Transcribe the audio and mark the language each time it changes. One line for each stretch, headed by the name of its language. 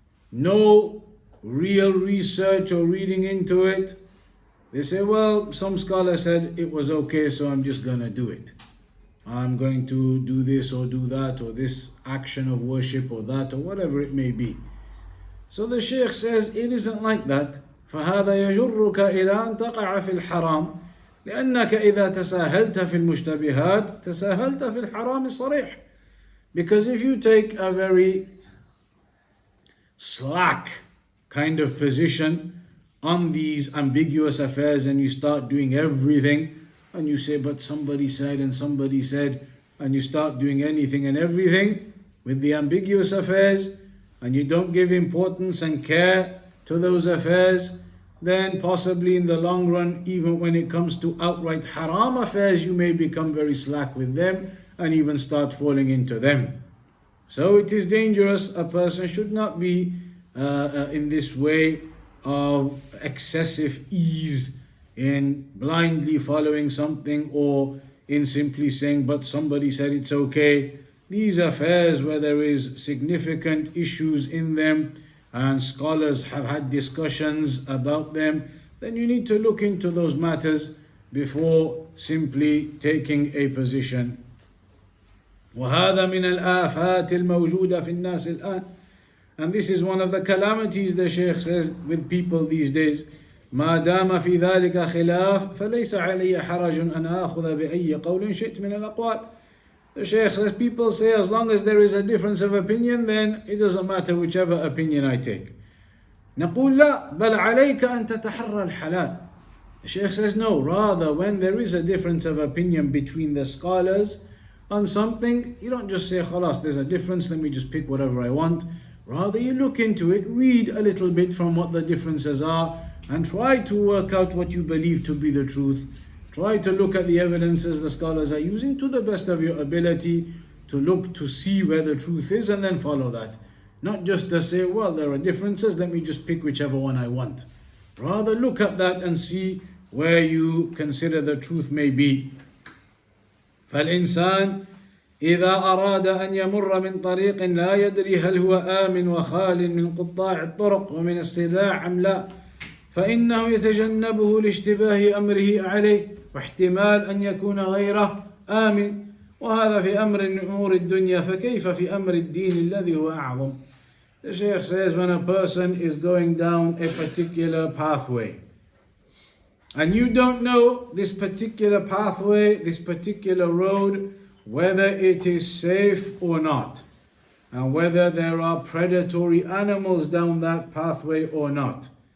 English: No real research or reading into it. They say, well, some scholar said it was okay, so I'm just going to do it. I'm going to do this or do that, or this action of worship or that, or whatever it may be. So the Shaykh says it isn't like that.
Arabic: فهذا يجرك إلى أن تقع في الحرام لأنك إذا تساهلت في المشتبهات تساهلت في الحرام الصريح.
English: Because if you take a very slack kind of position on these ambiguous affairs and you start doing everything, and you say, but somebody said and somebody said, and you start doing anything and everything with the ambiguous affairs, and you don't give importance and care to those affairs, then possibly in the long run, even when it comes to outright haram affairs, you may become very slack with them and even start falling into them. So it is dangerous. A person should not be in this way of excessive ease in blindly following something, or in simply saying, but somebody said it's okay. These affairs where there is significant issues in them and scholars have had discussions about them, then you need to look into those matters before simply taking a position.
Arabic: وهذا من الآفات الموجودة في الناس الآن.
English: And this is one of the calamities, the Shaykh says, with people these days.
Arabic: ما دام في ذلك خلاف فليس علي حرج أن آخذ بأي قول شئت من الأقوال.
English: The Shaykh says, people say as long as there is a difference of opinion, then it doesn't matter whichever opinion I take.
Arabic: نقول لا بل عليك أن تتحرى الحلال.
English: The Shaykh says, no, rather when there is a difference of opinion between the scholars on something, you don't just say, خلاص, there's a difference, let me just pick whatever I want. Rather you look into it, read a little bit from what the differences are, and try to work out what you believe to be the truth. Try to look at the evidences the scholars are using to the best of your ability, to look to see where the truth is and then follow that. Not just to say, well, there are differences, let me just pick whichever one I want. Rather look at that and see where you consider the truth may be.
Arabic: فالإنسان إذا أراد أن يمر من طريق لا يدري هل هو آمن وخال من قطاع الطرق ومن الصداع أم لا، فإنه يتجنبه لاشتباه أمره عليه واحتمال أن يكون غيره آمن، وهذا في أمر من أمور الدنيا فكيف في أمر الدين الذي هو أعظم.
English: The Shaykh says, when a person is going down a particular pathway and you don't know this particular pathway, this particular road, whether it is safe or not, and whether there are predatory animals down that pathway or not.